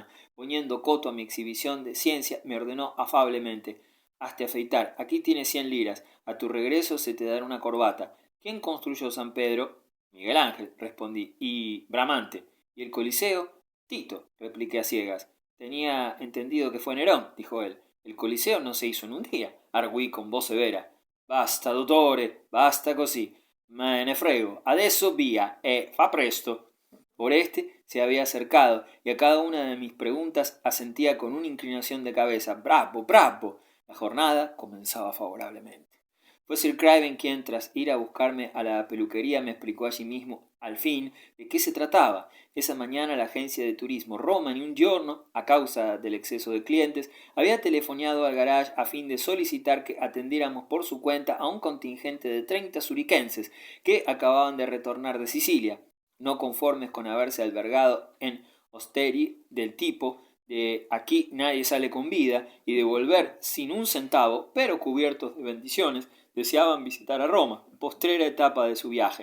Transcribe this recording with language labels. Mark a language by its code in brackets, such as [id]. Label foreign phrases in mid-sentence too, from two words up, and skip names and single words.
[es] Poniendo coto a mi exhibición de ciencia, me ordenó afablemente: «Hazte afeitar, aquí tienes 100 liras. A tu regreso se te dará una corbata». «¿Quién construyó San Pedro?» «Miguel Ángel», respondí. «¿Y Bramante? ¿Y el Coliseo?» «Tito», repliqué a ciegas. «Tenía entendido que fue Nerón», dijo él. «El Coliseo no se hizo en un día», arguí con voz severa. [it] «Basta, dottore, basta così. Me ne frego. Adesso via, fa presto». [es] Oreste se había acercado y a cada una de mis preguntas asentía con una inclinación de cabeza. [it] «Bravo, bravo». [es] La jornada comenzaba favorablemente. Fue Sir Craven quien, tras ir a buscarme a la peluquería, me explicó allí mismo, al fin, de qué se trataba. Esa mañana la agencia de turismo Roma un Giorno, a causa del exceso de clientes, había telefoneado al garage a fin de solicitar que atendiéramos por su cuenta a un contingente de 30 zuriquenses que acababan de retornar de Sicilia, no conformes con haberse albergado en hosteri del tipo de «aquí nadie sale con vida» y de volver sin un centavo, pero cubiertos de bendiciones, deseaban visitar a Roma, postrera etapa de su viaje.